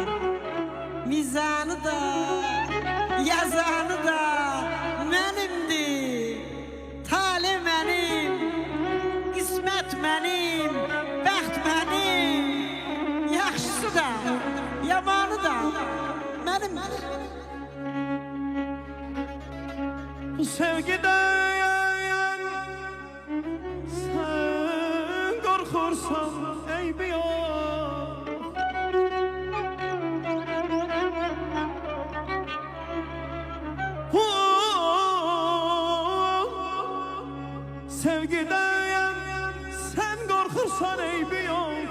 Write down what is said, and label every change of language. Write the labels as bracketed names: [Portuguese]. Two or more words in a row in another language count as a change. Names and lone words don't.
[Azerbaijani] Mizanı da, yazanı da mənimdir. Tale mənim, qismət mənim, bəxt mənim. Yaxşısı da, yamanı da mənimdir. [Turkish] Bu sevgiden sen korkursan eybi yok. Sevgiden sen korkursan eybi yok.